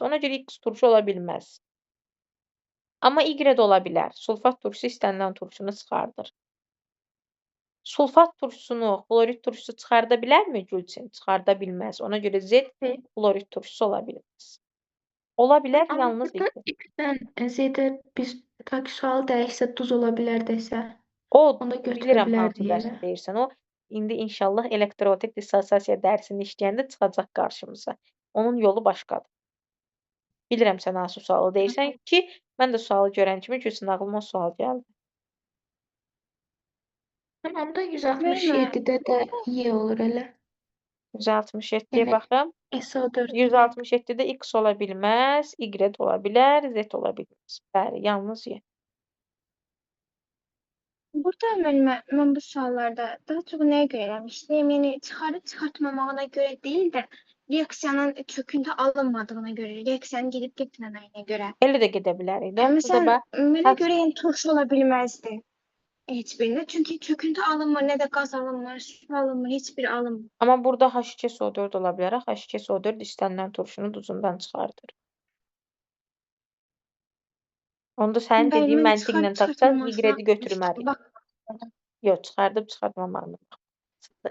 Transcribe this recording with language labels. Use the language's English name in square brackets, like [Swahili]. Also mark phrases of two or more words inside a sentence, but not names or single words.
[Azerbaijani] Ona görə X turşu ola bilməz. Amma Y də ola bilər. Sulfat turşusu istənilən turşunu çıxardır. Sulfat turşusunu xlorid turşusu çıxarda bilərmi Gülçin? Çıxarda bilməz. Ona görə Z xlorid turşusu ola bilməz. Ola bilər, [Turkish] Ama [Azerbaijani] yalnız burada X. [Turkish] X'den Z'de biz belki sual değişse tuz olabilir dese [Azerbaijani] O onu da bilirəm [Turkish] götürebilir [Azerbaijani] hansı [Turkish] diye. [Azerbaijani] dərsi deyirsən. O indi inşallah elektrotik dissosiasiya dərsini işləyəndə çıxacaq qarşımıza. Onun yolu başqadır. Bilirəm sən hansı sualı deyirsən ki, mən də sualı görən kimi Gülçin ağlıma o sual gəldi. [Turkish] Tamam da 167'de de Y olur hele. [Azerbaijani] 167-yə [Turkish] Yani [Azerbaijani] baxım. SO4 167-də X ola bilməz, Y ola bilər, Z ola bilməz. Bəli, yalnız Y. [Turkish] Burada ben bu sorularda daha çok neye göre eləmişdim? Yani çıkarıp çıkartmamağına göre değil de reaksiyanın kökünde alınmadığına göre, reaksiyanın gidip gitmemeyine göre. [Azerbaijani] Elə də gedə bilərik də. [Turkish] Yani [Azerbaijani] Burada [Turkish] sen [Azerbaijani] bax, [Turkish] bana göre yani turş olabilmezdi hiçbirine. Çünkü kökünde alınmır, ne de gaz alınmır, su alınmır, hiçbiri alınmır. [Azerbaijani] amma burada H2SO4 ola bilər. H2SO4 istənilən turşunu duzundan çıxardır. Onda sənin dediyin [Turkish] Ben [Azerbaijani] məntiqlə [Turkish] çıkarıp [Azerbaijani] tapsan [Turkish] çıkartmamasına [Azerbaijani] Y-i götürmərik. [Turkish] bak. [Azerbaijani] Yox, çıxardıb çıxartmamağına baxsındır.